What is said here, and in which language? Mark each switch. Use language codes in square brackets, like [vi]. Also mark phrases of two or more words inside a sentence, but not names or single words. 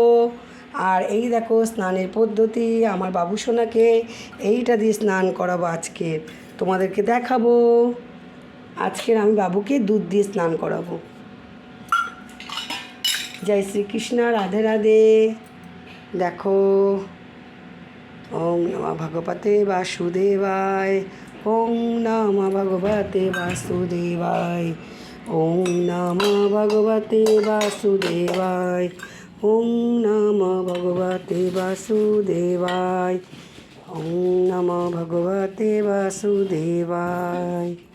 [bn] আর এই দেখো স্নানের পদ্ধতি, আমার বাবু সোনাকে এইটা দিয়ে স্নান করাবো আজকে, তোমাদেরকে দেখাবো। আজকের আমি বাবুকে দুধ দিয়ে স্নান করাবো। জয় শ্রীকৃষ্ণ। রাধে রাধে। দেখো, [sa] ওম নমঃ ভগবতে বাসুদেবায়, ওম নমঃ ভগবতে বাসুদেবায়, ওম নমঃ ভগবতে বাসুদেবায়, ওম নমঃ ভগবতে বাসুদেবায়, ওম নমঃ ভগবতে বাসুদেবায়।